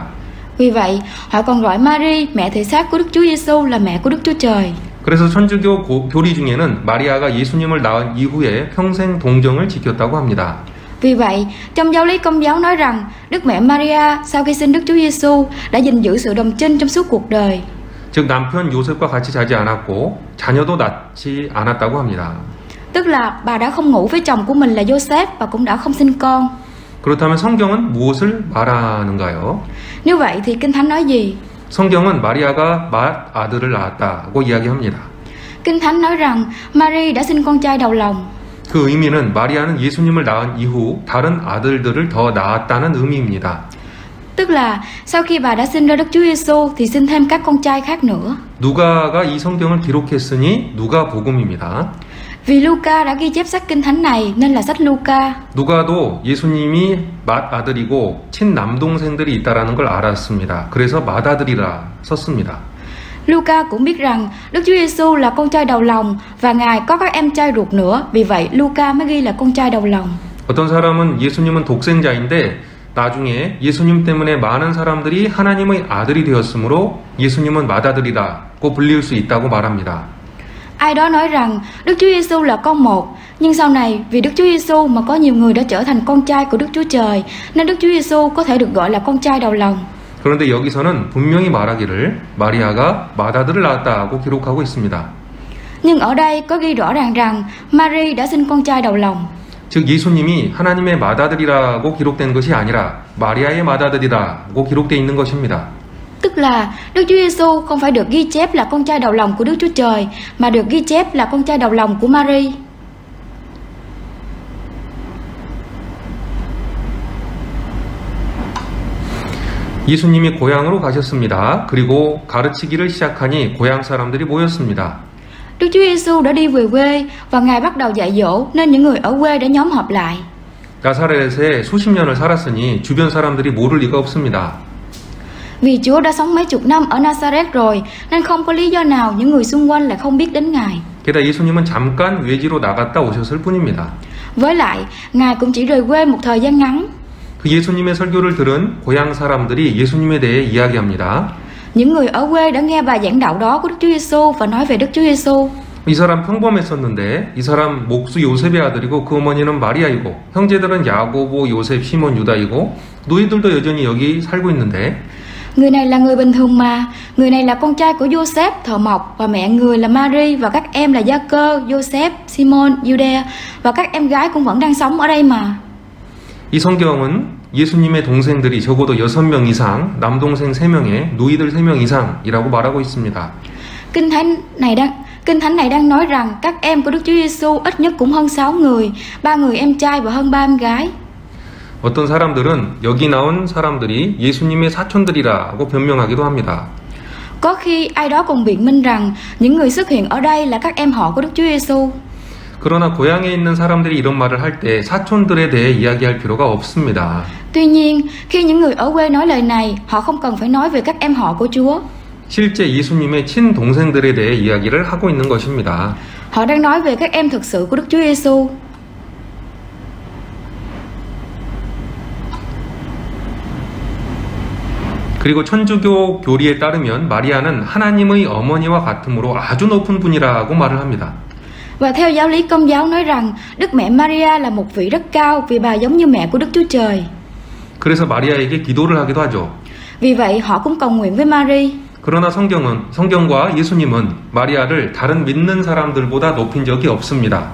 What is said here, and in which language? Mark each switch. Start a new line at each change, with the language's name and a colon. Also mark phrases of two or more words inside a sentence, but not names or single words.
Vietnamese: Vì vậy, họ còn gọi Mary, mẹ thể xác của Đức Chúa Giêsu là mẹ của Đức Chúa Trời.
Korean: 그래서 천주교 교리 중에는 마리아가 예수님을 낳은 이후에 평생 동정을 지켰다고 합니다.
Vietnamese: Vì vậy, trong giáo lý Công giáo nói rằng Đức Mẹ Maria sau khi sinh Đức Chúa Giêsu đã gìn giữ sự đồng trinh trong suốt cuộc đời.
Korean: 즉 남편 요셉과 같이 자지 않았고 자녀도 낳지 않았다고 합니다.
Vietnamese: Tức là bà đã không ngủ với chồng của mình là Joseph và cũng đã không sinh con.
Korean: 그렇다면 성경은 무엇을 말하는가요?
Vietnamese: Nếu vậy thì Kinh Thánh nói gì?
Korean: 성경은 마리아가 맏 아들을 낳았다고 이야기합니다.
Vietnamese: Kinh Thánh nói rằng Mary đã sinh con trai đầu lòng.
Korean: 그 의미는 마리아는 예수님을 낳은 이후 다른 아들들을 더 낳았다는 의미입니다.
Vietnamese: Tức là sau khi bà đã sinh ra Đức Chúa Giêsu thì sinh thêm các con trai khác nữa.
Korean: 누가가 이 성경을 기록했으니 누가복음입니다.
Vietnamese: Vì Luca đã ghi chép sách Kinh Thánh này nên là sách Luca.
Korean: 누가도 예수님이 맏아들이고 친남동생들이 있다라는 걸 알았습니다. 그래서 맏아들이라 썼습니다.
Vietnamese: Luca cũng biết rằng Đức Chúa Giêsu là con trai đầu lòng và Ngài có các em trai ruột nữa. Vì vậy Luca mới ghi là con trai đầu lòng.
Korean: 어떤 사람은 예수님은 독생자인데 나중에 예수님 때문에 많은 사람들이 하나님의 아들이 되었으므로 예수님은 맏아들이라고 불릴 수 있다고 말합니다.
Vietnamese: Ai đó nói rằng Đức Chúa Giêsu là con một, nhưng sau này vì Đức Chúa Giêsu mà có nhiều người đã trở thành con trai của Đức Chúa Trời, nên Đức Chúa Giêsu có thể được gọi là con trai đầu lòng.
Korean: 그런데 여기서는 분명히 말하기를 마리아가 맏아들을 낳았다고 기록하고 있습니다.
Vietnamese: Nhưng ở đây có ghi rõ ràng rằng Mary đã sinh con trai đầu lòng.
Korean: 즉 예수님이 하나님의 맏아들이라고 기록된 것이 아니라 마리아의 맏아들이라고 기록되어 있는 것입니다.
Vietnamese: Tức là Đức Chúa Giêsu không phải được ghi chép là con trai đầu lòng của Đức Chúa Trời, mà được ghi chép là con trai đầu lòng của Mary.
Korean: 예수님이 고향으로 가셨습니다. 그리고 가르치기를 시작하니 고향 사람들이 모였습니다.
Vietnamese: Đức Chúa Giêsu đã đi về quê và Ngài bắt đầu dạy dỗ nên những người ở quê đã nhóm họp lại.
Korean: 나사렛에 수십 년을 살았으니 주변 사람들이 모를 리가 없습니다.
Vietnamese: Vì Chúa đã sống mấy chục năm ở Nazareth rồi nên không có lý do nào những người xung quanh lại không biết đến Ngài.
Korean: 게다가 예수님은 잠깐 외지로 나갔다 오셨을 뿐입니다.
Vietnamese: Với lại, Ngài cũng chỉ rời quê một thời gian ngắn.
Korean: 그 예수님의 설교를 들은 고향 사람들이 예수님에 대해 이야기합니다.
Vietnamese: Những người ở quê đã nghe bài giảng đạo đó của Đức Chúa Giêsu và nói về Đức Chúa Giêsu.
Korean: 이 사람 평범했었는데 이 사람 목수 요셉의 아들이고 그 어머니는 마리아이고 형제들은 야고보, 요셉, 시몬, 유다이고 너희들도 여전히 여기 살고 있는데
Vietnamese: Người này là người bình thường mà, người này là con trai của Joseph thợ mộc và mẹ người là Mary và các em là Gia-cơ, Joseph, Simon, Juda và các em gái cũng vẫn đang sống ở đây mà.
Korean: 이 성경은 예수님의 동생들이 적어도 6명 이상, 남동생 3명에 누이들 3명 이상이라고 말하고 있습니다.
Vietnamese: Kinh Thánh này đang nói rằng các em của Đức Chúa Giêsu ít nhất cũng hơn 6 người, 3 người em trai và hơn 3 em gái.
Korean: 어떤 사람들은 여기 나온 사람들이 예수님의 사촌들이라고 변명하기도 합니다.
Vietnamese: Có khi ai đó còn biện minh rằng những người xuất hiện ở đây là các em họ của Đức Chúa Giêsu.
Korean: 그러나 고향에 있는 사람들이 이런 말을 할 때 사촌들에 대해 이야기할 필요가 없습니다.
Vietnamese: Tuy nhiên, khi những người ở quê nói lời này, họ không cần phải nói về các em họ của Chúa.
Korean: 실제 예수님의 친동생들에 대해 이야기를 하고 있는 것입니다.
Vietnamese: Họ đang nói về các em thực sự của Đức Chúa Giêsu.
Korean: 그리고 천주교 교리에 따르면 마리아는 하나님의 어머니와 같으므로 아주 높은 분이라고 말을 합니다.
Vietnamese: Và theo giáo lý Công giáo nói rằng Đức Mẹ Maria là một vị rất cao vì bà giống như mẹ của Đức Chúa Trời.
Korean: 그래서 마리아에게 기도를 하기도 하죠.
Vietnamese: Vì vậy họ cũng cầu nguyện với Mary.
Korean: 그러나 성경과 예수님은 마리아를 다른 믿는 사람들보다 높인 적이 없습니다.